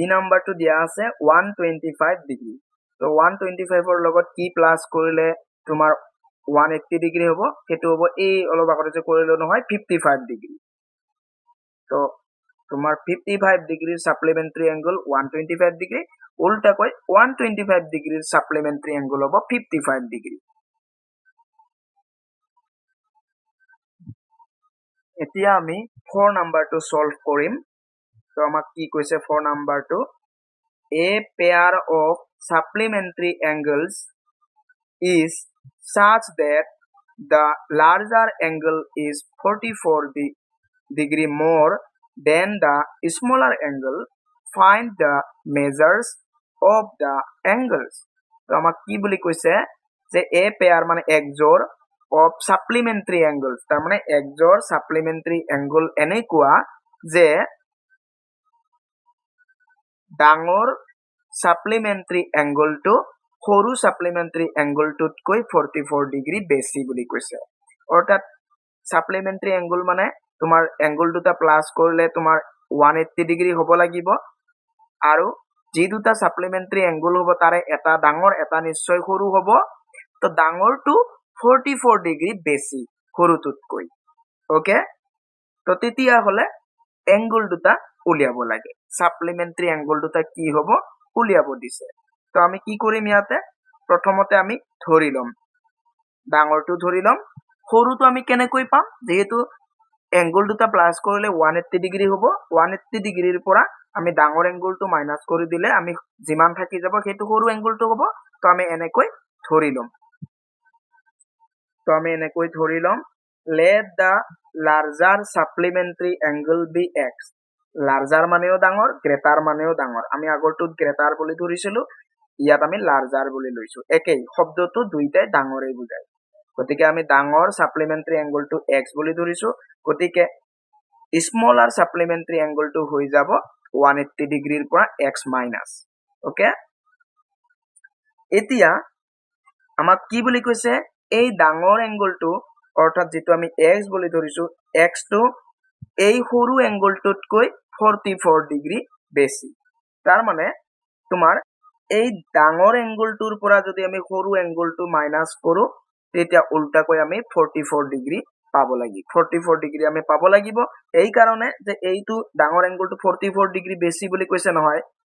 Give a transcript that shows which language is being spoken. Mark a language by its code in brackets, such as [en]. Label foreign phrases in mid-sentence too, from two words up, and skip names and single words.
[as] নাম্বাৰটো দিয়া আছে 125 ডিগ্ৰী তো 125 ৰ লগত কি প্লাস কৰিলে তোমাৰ 180 ডিগ্ৰী হ'ব হেতু হ'ব এই অলপ আগতে যে কৰিলো নহয় 55 ডিগ্ৰী তো তোমাৰ 55 ডিগ্ৰীৰ সাপ্লিমেন্টাৰী এংগল 125 ডিগ্ৰী উল্টাকৈ 125 ডিগ্ৰীৰ সাপ্লিমেন্টাৰী এংগল হ'ব 55 ডিগ্ৰী এতিয়া আমি 4 নাম্বাৰটো [en] সলভ কৰিম তো আমাক কি কৈছে 4 নাম্বাৰটো a pair of supplementary angles is such that the larger angle is 44 degree more than the smaller angle. Find the measures of the angles. [as] তো আমাক কি বুলি কৈছে যে [en] a pair [as] মানে একজোৰ [en] of supplementary angles [as] তাৰ মানে একজোৰ [en] supplementary angle [as] এনেকুৱা যে ডাঙৰ [en] supplementary angle [as] টো সৰু [en] supplementary angle [as] টোতকৈ 44 ডিগ্ৰী বেছি বুলি কৈছে অৰ্থাৎ [en] supplementary angle [as] মানে তোমাৰ angle দুটা প্লাস কৰিলে তোমাৰ 180 ডিগ্ৰী হ'ব লাগিব আৰু যি দুটা [en] supplementary angle [as] হ'ব তাৰে এটা ডাঙৰ এটা নিশ্চয় সৰু হ'ব তো ডাঙৰটো 44 ডিগ্ৰী বেছি সৰুটোতকৈ ওকে তো তেতিয়া হলে angle দুটা উলিয়াব লাগে [en] supplementary angle [as] দুটা কি হ'ব উলিয়াব দিছে তো আমি কি কৰিম ইয়াতে প্ৰথমতে আমি ধৰি লম ডাঙৰটো ধৰি লম সৰুটো আমি কেনেকৈ পাম যেহেতু angle দুটা প্লাস কৰিলে 180 ডিগ্ৰী হ'ব 180 ডিগ্ৰীৰ পৰা আমি ডাঙৰ angle টো মাইনাস কৰি দিলে আমি যিমান থাকি যাব সেইটো সৰু angle টো হ'ব তো আমি এনেকৈ ধৰি লম তো আমি এনেকৈ ধৰি লম [en] let the larger supplementary angle be x [as] larger মানেও ডাঙৰ greater মানেও ডাঙৰ আমি আগৰটোত greater বুলি ধৰিছিলো ইয়াত আমি larger বুলি লৈছো একেই শব্দটো দুইটাই ডাঙৰেই বুজায় গতিকে আমি ডাঙৰ [en] supplementary angle [as] টো x বুলি ধৰিছো গতিকে [en] smaller supplementary angle [as] টো হৈ যাব 180 ডিগ্ৰীৰ পৰা x মাইনাস ওকে এতিয়া আমাক কি বুলি কৈছে এই ডাঙৰ angle টো অৰ্থাৎ যেটো আমি x বুলি ধৰিছো x টো এই সৰু angle টোতকৈ 44 ডিগ্ৰী বেছি তাৰ মানে তোমাৰ এই ডাঙৰ angle টোৰ পৰা যদি আমি সৰু angle টো মাইনাস কৰো তেতিয়া উল্টাকৈ আমি 44 ডিগ্ৰী পাব লাগিব 44 ডিগ্ৰী আমি পাব লাগিব এই কাৰণে যে এইটো ডাঙৰ angle টো 44 ডিগ্ৰী বেছি বুলি কৈছে নহয়